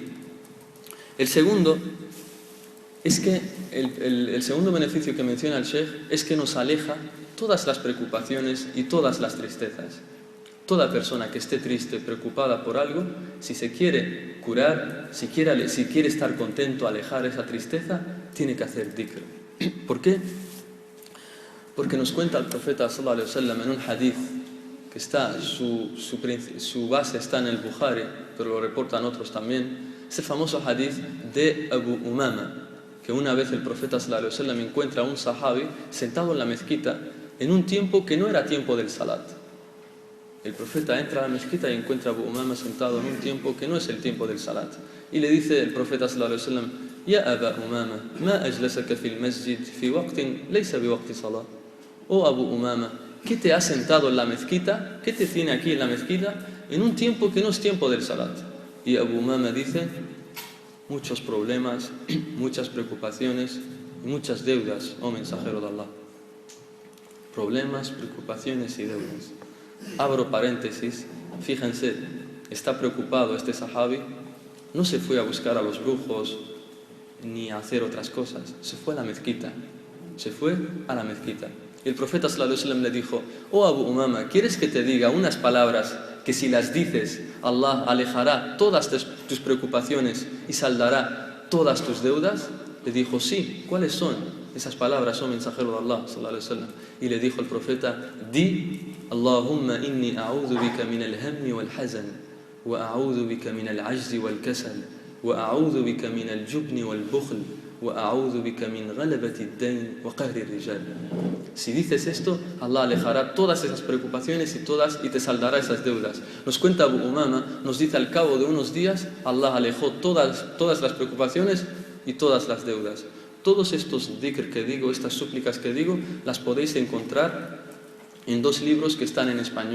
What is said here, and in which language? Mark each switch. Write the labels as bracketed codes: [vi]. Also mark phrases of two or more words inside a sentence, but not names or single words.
[es] El segundo es que el segundo beneficio que menciona el Sheikh es que nos aleja todas las preocupaciones y todas las tristezas. Toda persona que esté triste, preocupada por algo, si se quiere curar, si quiere estar contento, alejar esa tristeza, tiene que hacer dhikr. ¿Por qué? Porque nos cuenta el profeta [ar] صلى الله عليه وسلم [es] en un hadith que está, su base está en el Bukhari, pero lo reportan otros también, ese famoso hadith de Abu Umama, que una vez el profeta [ar] صلى الله عليه وسلم [es] encuentra a un sahabi sentado en la mezquita en un tiempo que no era tiempo del salat. El profeta entra a la mezquita y encuentra a Abu Umama sentado en un tiempo que no es el tiempo del salat. Y le dice el profeta [ar] صلى الله عليه وسلم يا أبا أمامة ما أجلسك في المسجد في وقت ليس بوقت صلاة. [es] Oh Abu Umama, ¿qué te ha sentado en la mezquita? ¿Qué te tiene aquí en la mezquita en un tiempo que no es tiempo del salat? Y Abu Umama dice: muchos problemas, muchas preocupaciones y muchas deudas, oh mensajero de Allah. Problemas, preocupaciones y deudas. Abro paréntesis, fíjense, está preocupado este sahabi, no se fue a buscar a los brujos ni a hacer otras cosas, se fue a la mezquita, Y el profeta [ar] صلى الله عليه وسلم [es] le dijo: oh Abu Umama, ¿quieres que te diga unas palabras que si las dices, Allah alejará todas tus preocupaciones y saldará todas tus deudas? Le dijo: sí. ¿Cuáles son esas palabras, oh mensajero de Allah [ar] صلى الله عليه وسلم? [es] Y le dijo el profeta: di, [ar] اللهم إني أعوذ بك من الهم والحزن وأعوذ بك من العجز والكسل وأعوذ بك من الجبن والبخل وأعوذ بك من غلبة الدين وقهر الرجال. [es] Si dices esto, Allah alejará todas esas preocupaciones y te saldará esas deudas. Nos cuenta Abu Umama, nos dice al cabo de unos días, Allah alejó todas las preocupaciones y todas las deudas. Todos estos dhikr que digo, estas súplicas que digo, las podéis encontrar en 2 libros que están en español.